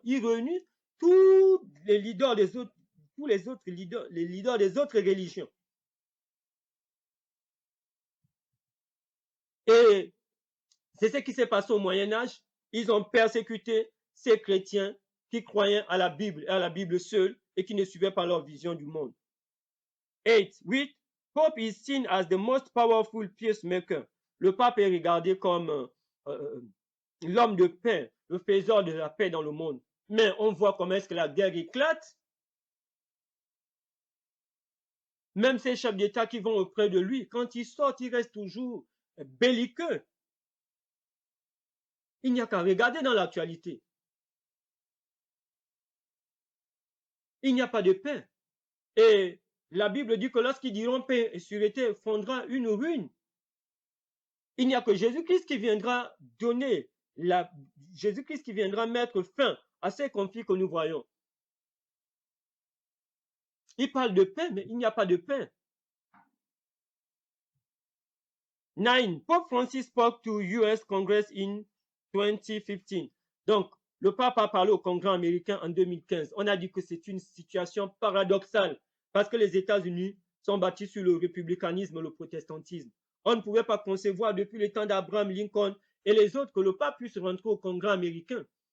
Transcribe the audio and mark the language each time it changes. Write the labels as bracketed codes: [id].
[fr] Il réunit tous les leaders des autres, les leaders des autres religions. Et c'est ce qui s'est passé au Moyen-Âge. Ils ont persécuté ces chrétiens qui croyaient à la Bible et à la Bible seule et qui ne suivaient pas leur vision du monde. 8. [en] Pope is seen as the most powerful peacemaker. [fr] Le pape est regardé comme l'homme de paix, le faiseur de la paix dans le monde. Mais on voit comment est-ce que la guerre éclate. Même ces chefs d'État qui vont auprès de lui, quand ils sortent, ils restent toujours belliqueux. Il n'y a qu'à regarder dans l'actualité. Il n'y a pas de paix. Et la Bible dit que lorsqu'ils diront paix et sûreté, fondra une ruine. Il n'y a que Jésus-Christ qui viendra donner, Jésus-Christ qui viendra mettre fin à ces conflits que nous voyons. Il parle de paix, mais il n'y a pas de paix. 9. [en] Pope Francis spoke to US Congress in 2015. [fr] Donc, le pape a parlé au Congrès américain en 2015. On a dit que c'est une situation paradoxale parce que les États-Unis sont bâtis sur le républicanisme et le protestantisme. On ne pouvait pas concevoir depuis le temps d'Abraham Lincoln et les autres que le pape puisse rentrer au Congrès américain.